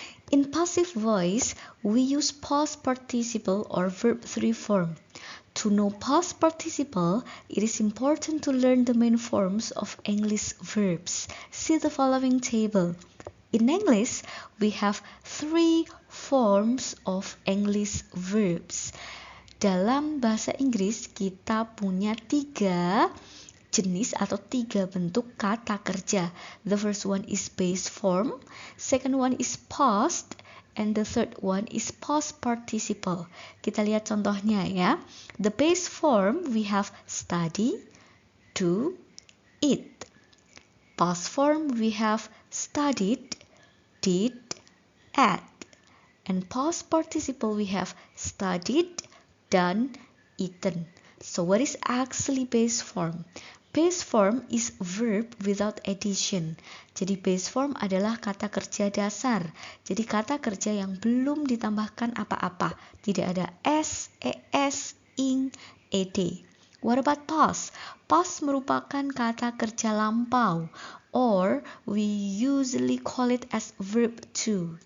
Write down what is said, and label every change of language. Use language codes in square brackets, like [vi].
[en] In passive voice, we use past participle or verb 3 form. To know past participle, it is important to learn the main forms of English verbs. See the following table. In English, we have 3 forms of English verbs. [id] Dalam bahasa Inggris, kita punya 3 jenis atau 3 bentuk kata kerja. [en] The first one is base form, second one is past, and the third one is past participle. [id] Kita lihat contohnya ya. [en] The base form we have study, do, eat. Past form we have studied, did, ate. And past participle we have studied, done, eaten. So what is actually base form? Base form is verb without addition. [id] Jadi base form adalah kata kerja dasar. Jadi kata kerja yang belum ditambahkan apa-apa. Tidak ada s, es, ing, ed. [en] What about past? [id] Past merupakan kata kerja lampau, [en] or we usually call it as verb to.